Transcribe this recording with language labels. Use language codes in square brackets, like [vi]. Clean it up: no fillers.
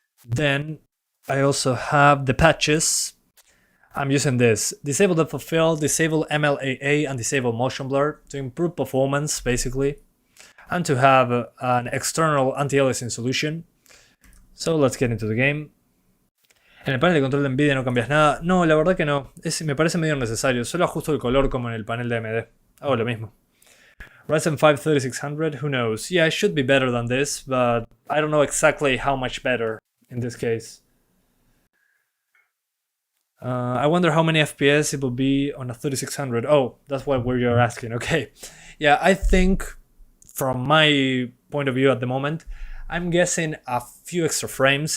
[en] Then I also have the patches. I'm using this. Disable depth of field, disable MLAA, and disable motion blur to improve performance, basically, and to have an external anti-aliasing solution. So let's get into the game. [es] En el panel de control de NVIDIA no cambias nada. No, la verdad que no. Me parece medio necesario. Solo ajusto el color como en el panel de AMD. Hago lo mismo. Ryzen 5 3600, [en] who knows? Yeah, it should be better than this, but I don't know exactly how much better in this case. I wonder how many FPS it will be on a 3600. Oh, that's what you're asking. Okay. Yeah, I think from my point of view at the moment, I'm guessing a few extra frames.